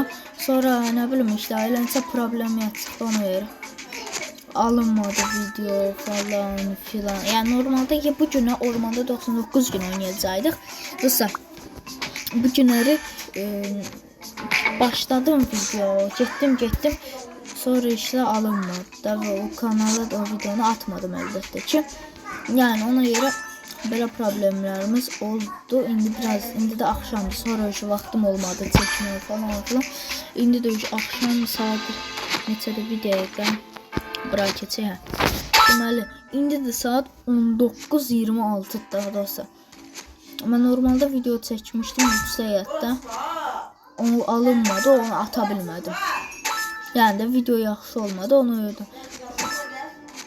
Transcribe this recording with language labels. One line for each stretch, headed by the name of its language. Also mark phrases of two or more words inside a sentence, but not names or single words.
Azerbaijani: Sonra nə bilim işte, ailəncə problemlər çıxdı ona görə. Alınmadı video falan filan. Yəni normalde ki, bu günə ormanda 99 gün oynayacaqdıq. Dostlar, bu günləri başladım video. Getdim.
Turkish: Sonra işte alınmadı da ve o kanala da o videonu atmadım elbette ki. Yani ona göre böyle problemlerimiz oldu.
Azerbaijani: İndi de akşamdı.
Turkish: Sonra şu vaxtım olmadı çekmeye falan.
Azerbaijani: İndi de akşam saat neçədə bir dəqiqə bura keçək. Deməli, indi de saat 19:26 dostlar. Ama normalde video çəkmişdim yüksəkdə. Onu alınmadı, onu ata bilmədim. Yani de video yaxşı olmadı, onu öldüm.